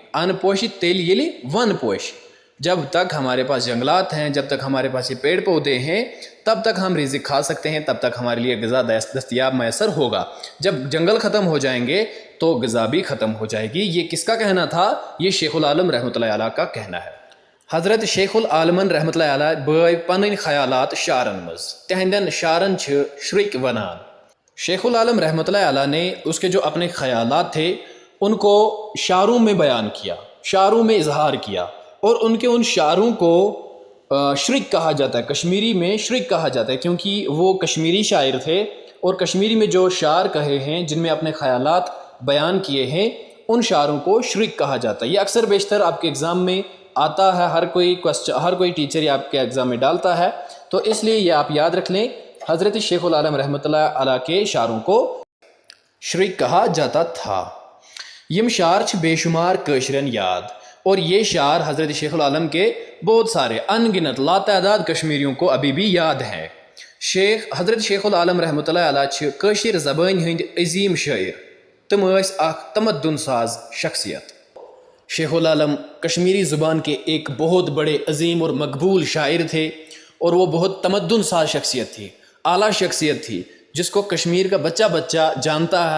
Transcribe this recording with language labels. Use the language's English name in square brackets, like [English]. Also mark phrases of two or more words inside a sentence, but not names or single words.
[Kashmiri] ان پوش تیل یلی ون پوش، [Urdu] جب تک ہمارے پاس جنگلات ہیں، جب تک ہمارے پاس یہ پیڑ پودے ہیں، تب تک ہم رزق کھا سکتے ہیں، تب تک ہمارے لیے غذا دستیاب میسر ہوگا۔ جب جنگل ختم ہو جائیں گے تو غذا بھی ختم ہو جائے گی۔ یہ کس کا کہنا تھا؟ یہ شیخ العالم [Arabic] رحمۃ اللہ علیہ [Urdu] کا کہنا ہے۔ [Kashmiri] حضرت شیخ العالمن [Arabic] رحمۃ اللہ علیہ [Kashmiri] بٲے پنٕنۍ خیالات شعرن مز، تہندین شعرن چھ شرک ونان۔ [Urdu] شیخ العالم [Arabic] رحمۃ اللہ علیہ [Urdu] نے اس کے جو اپنے خیالات تھے ان کو شعروں میں بیان کیا، شعروں میں اظہار کیا، اور ان کے ان شعروں کو شرک کہا جاتا ہے، کشمیری میں شرک کہا جاتا ہے، کیونکہ وہ کشمیری شاعر تھے، اور کشمیری میں جو شعر کہے ہیں، جن میں اپنے خیالات بیان کیے ہیں، ان شعروں کو شرک کہا جاتا ہے۔ یہ اکثر بیشتر آپ کے ایگزام میں آتا ہے، ہر کوئی ٹیچر یہ آپ کے ایگزام میں ڈالتا ہے، تو اس لیے یہ آپ یاد رکھ لیں، حضرت شیخ العالم [Arabic] رحمۃ اللہ علیہ [Urdu] کے شعروں کو شرک کہا جاتا تھا۔ [Kashmiri] یم شعر چھ بے شمار کشرن یاد، [Urdu] اور یہ شعر حضرت شیخ العالم کے بہت سارے ان گنت لاتعداد کشمیریوں کو ابھی بھی یاد ہیں۔ [Kashmiri] حضرت شیخ العالم [Arabic] رحمۃ اللہ علیہ [Kashmiri] چھ کشیر زبان ہند عظیم شاعر، تم اس اخ تمدن ساز شخصیت۔ [Urdu] شیخ العالم کشمیری زبان کے ایک بہت بڑے عظیم اور مقبول شاعر تھے، اور وہ بہت تمدن ساز شخصیت تھی، اعلیٰ شخصیت تھی، جس کو کشمیر کا بچہ بچہ جانتا ہے۔